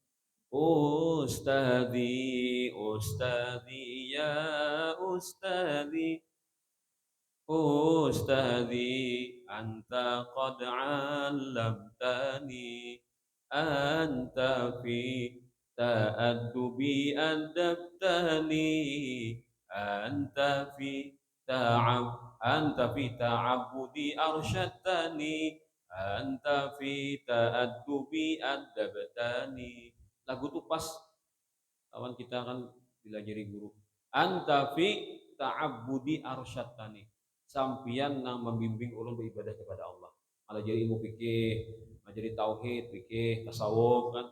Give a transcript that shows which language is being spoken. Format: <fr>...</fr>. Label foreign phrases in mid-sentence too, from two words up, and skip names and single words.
<ar>أستاذي، أستاذي، يا أستاذي، أستاذي, أنت قد علمتني، أنت في التأدب أدبتني, أنت في التعبد أرشدتني، أنت في التأدب أدبتني.</ar> <bjn>Lagu itu pas kawan kita kan dilajari guru.</bjn> <ar>أنت في التعبد أرشدتني.</ar> <bjn>Sampian nang membimbing ulun beribadah kepada Allah. Malah jadi ilmu fikih, jadi tauhid, fikih, tasawuf kan.</bjn>